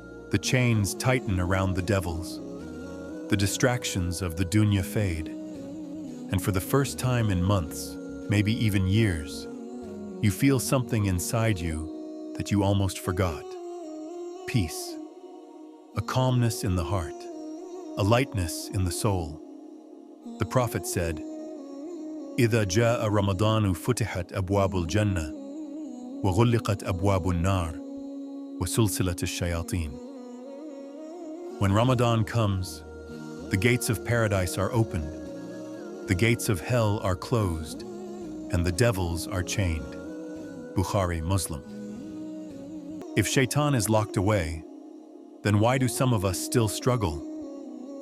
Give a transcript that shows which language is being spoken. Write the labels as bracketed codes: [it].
[en] The chains tighten around the devils. The distractions of the dunya fade. And for the first time in months, maybe even years, you feel something inside you that you almost forgot. Peace, a calmness in the heart, a lightness in the soul. The Prophet said, [ar] إِذَا جَاءَ رَمَضَانُ فُتِحَتْ أَبْوَابُ الْجَنَّةِ وَغُلِّقَتْ أَبْوَابُ النَّارِ وَسُلْسِلَةِ الشَّيَاطِينِ. [en] When Ramadan comes, the gates of paradise are opened, the gates of hell are closed, and the devils are chained. Bukhari, Muslim. If shaitan is locked away, then why do some of us still struggle?